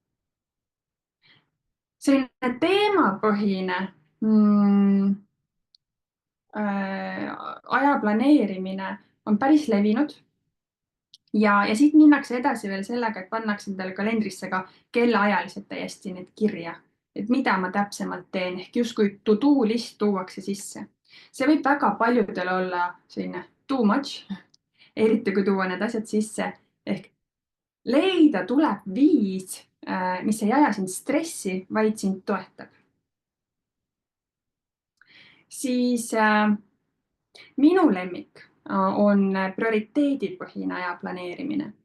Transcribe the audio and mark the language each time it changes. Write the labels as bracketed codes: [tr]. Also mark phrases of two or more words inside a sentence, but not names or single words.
[et] Selline teemapõhine aja planeerimine on päris levinud. Ja siit minnakse edasi veel sellega, et pannakse endale kalendrisse ka kellaajalised täiesti need kirja. Et mida ma täpsemalt teen, ehk justkui [en] to-do list [et] tuuakse sisse. See võib väga paljudel olla selline [en] too much, [et] eriti kui tuua need asjad sisse. Ehk leida tuleb viis, mis ei aja sind stressi, vaid sind toetab. Siis minu lemmik on prioriteedipõhine aja planeerimine.